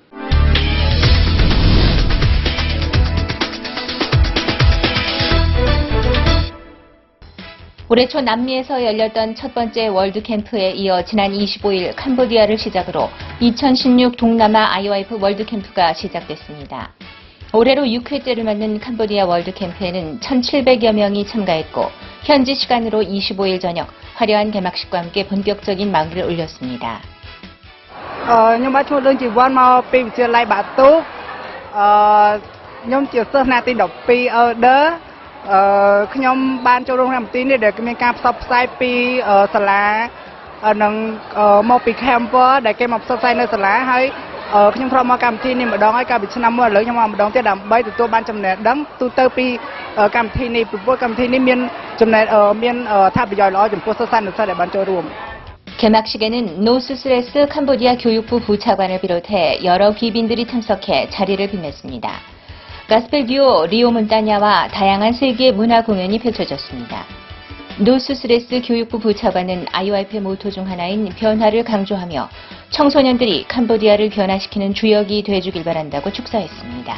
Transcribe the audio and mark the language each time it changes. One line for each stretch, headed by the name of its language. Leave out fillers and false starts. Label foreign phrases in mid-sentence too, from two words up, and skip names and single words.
Korean: 올해 초 남미에서 열렸던 첫 번째 월드캠프에 이어 지난 25일 캄보디아를 시작으로 2016 동남아 IYF 월드캠프가 시작됐습니다. 올해로 6회째를 맞는 캄보디아 월드캠프에는 1,700여 명이 참가했고, 현지 시간으로 25일 저녁 화려한 개막식과 함께 본격적인 막을 올렸습니다.
Khmer: ខ្ញុំបានចូលរឿងជីវ័នមកពីវិទ្យាល័យបាទូខ្ញុំជាសិស្សឆ្នាំទី12 Elder ខ្ញុំបានចូលរួមក្នុងកម្មវិធីនេះដែលមានការផ្សព្វផ្សាយពីសាលានឹងមកពី camper ដែលគេមកផ្សព្វផ្សាយនៅសាលាហើយខ្ញុំធ្លាប់មកកម្មវិធីនេះម្ដងហើយកាលពីឆ្នាំមុនឥឡូវខ្ញុំមកម្ដងទៀតដើម្បីទទួលបានចំណេះដឹងទូទៅពីកម្មវិធីនេះពីព្រោះកម្មវិធីនេះមានចំណេះមានថាប្រយោជន៍ល្អចំពោះសិស្សានុសិស្សដែលបានចូលរួម
Korean: 개막식에는 노스스레스 캄보디아 교육부 부차관을 비롯해 여러 귀빈들이 참석해 자리를 빛냈습니다. 가스펠 듀오 리오 문따냐와 다양한 세계의 문화 공연이 펼쳐졌습니다. 노스스레스 교육부 부차관은 IOIP의 모토 중 하나인 변화를 강조하며 청소년들이 캄보디아를 변화시키는 주역이 돼주길 바란다고 축사했습니다.